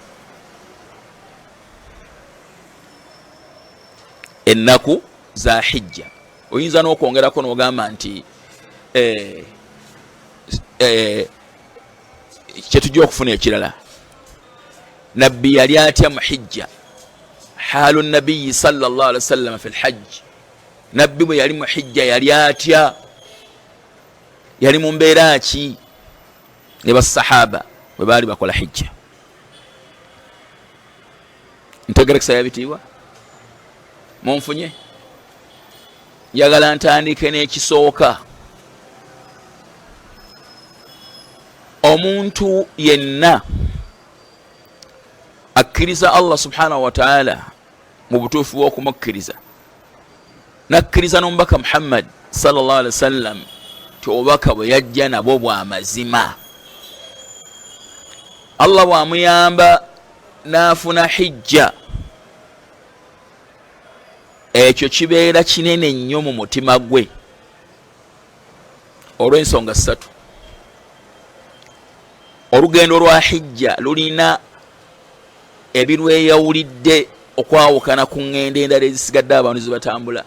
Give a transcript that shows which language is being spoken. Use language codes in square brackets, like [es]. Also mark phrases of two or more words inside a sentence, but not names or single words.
[lg] ennaku za hijja oyinza n'okwongerako n'ogamba nti kyetujja okufuna ekirala nabbi yali atya mu hijja [ar] حال النبي صلى الله عليه وسلم في الحج [lg] nabbi bwe yali mu hijja yali atya yali mu mbeera ki ne basahaba bwe baali bakola hijja ntegerekesa yabitiibwa munfunye njagala ntandike n'ekisooka omuntu yenna akkiriza [ar] الله سبحانه وتعالى [lg] mu butuufu bw'okumukkiriza nakkiriza n'omubaka Muhammad [ar] صلى الله عليه وسلم [lg] ti obubaka bwe yajja nabwo bwa mazima Allah bw'amuyamba n'afuna hijja ekyo kibeera kinene nnyo mu mutima gwe olw'ensonga ssatu olugendo lwa hijja lulina ebirweyawulidde okwawukana ku ŋŋendo endala ezisigadde abantu zibatambula.